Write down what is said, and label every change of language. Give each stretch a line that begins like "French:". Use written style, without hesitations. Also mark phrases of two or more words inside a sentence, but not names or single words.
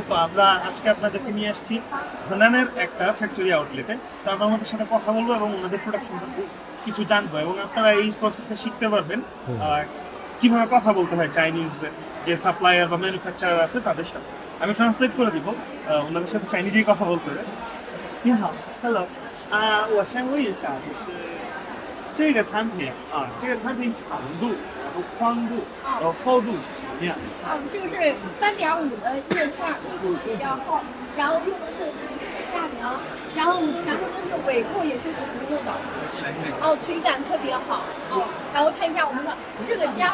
Bangla: তো আমরা আজকে আপনাদেরকে নিয়ে আসছি হানানের একটা
English: factory outlet.
Bangla: তো আমরা ওনাদের সাথে কথা বলবো এবং ওনাদের প্রোডাক্ট সম্পর্কে কিছু জানবো এবং আপনারা এই প্রসেসে শিখতে পারবেন কিভাবে কথা বলতে হয় চাইনিজ যে সাপ্লায়ার বা ম্যানুফ্যাকচারার আছে তাদের সাথে। আমি ট্রান্সলেট করে দিব, ওনাদের সাথে চাইনিজেই কথা বলতে হবে।
Chinese: 你好，Hello，我先问一下，就是这个产品这个产品长度，然后宽度，然后厚度是什么样？这个是3.5的叶片，密度比较厚，然后用的是下梁，然后我们全部都是尾扣，也是实木的，垂感特别好然后看一下我们的这个浆。